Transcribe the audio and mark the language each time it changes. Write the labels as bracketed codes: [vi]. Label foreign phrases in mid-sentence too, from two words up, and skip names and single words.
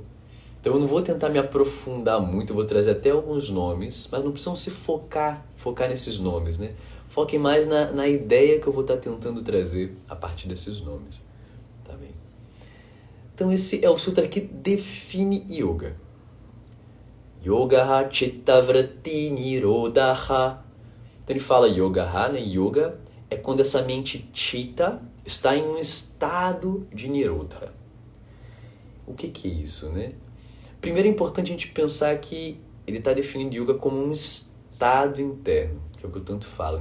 [pt] Então eu não vou tentar me aprofundar muito, eu vou trazer até alguns nomes, mas não precisam se focar nesses nomes, né? Foquem mais na ideia que eu vou estar tentando trazer a partir desses nomes, tá bem? Então esse é o sutra que define yoga. [sa] योगः चित्तवृत्ति निरोध. [pt] Então ele fala yogaha, né? Yoga é quando essa mente chitta está em um estado de nirodha. O que é isso, né? Primeiro é importante a gente pensar que ele está definindo yoga como um estado interno, que é o que eu tanto falo.